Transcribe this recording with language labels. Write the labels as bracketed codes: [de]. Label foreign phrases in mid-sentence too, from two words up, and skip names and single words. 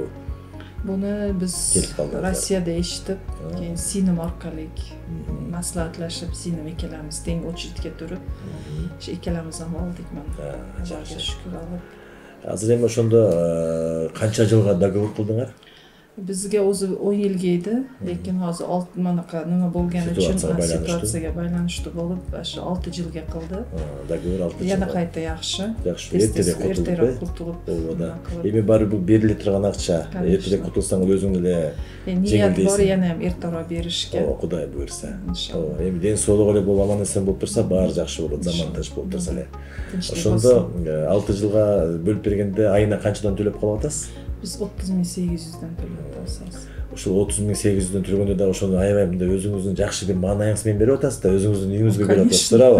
[ky] Буну биз Россияда эшитип, кийин синим аркылуу маслихатлашып, синим экелемиз тең очередке туруп, ошо экелемизден алдык мына. Аллага шүкүр алып. Азыр эми ошондо канча жылга договор кылдыңар? [uz] Bizge o'zi 10 yil keldi, lekin hozir 6 manaqa nima bo'lgani uchun situatsiyaga baylanishli bo'lib, shu 6 yilga qildi. Dogovor 6 yil. Yana qayta yaxshi. Yaxshi, ertaroq qutulib. [ky] Эми баары бул бериле турган акча. Эртерээк кутулсаң өзүң эле ният бар [uz] yana ham ertaroq berishga. [ky] Кудай буйрса. Эми ден соолук эле болуп аман эсен болуп турса, баары жакшы болот, заманташ болуп турса эле. Ошондо 6 жылга бөлүп бергенде айына канчадан төлөп калып атасыз? Biz 30.800'den төлөп атабыз. Ошол 30.800'дөн төлгөндө да ошону аябай мындай өзүңүздүн жакшы бир маанайыңыз менен берип атасыз да, өзүңүздүн үйүңүзгө берип атасыз, туурабы?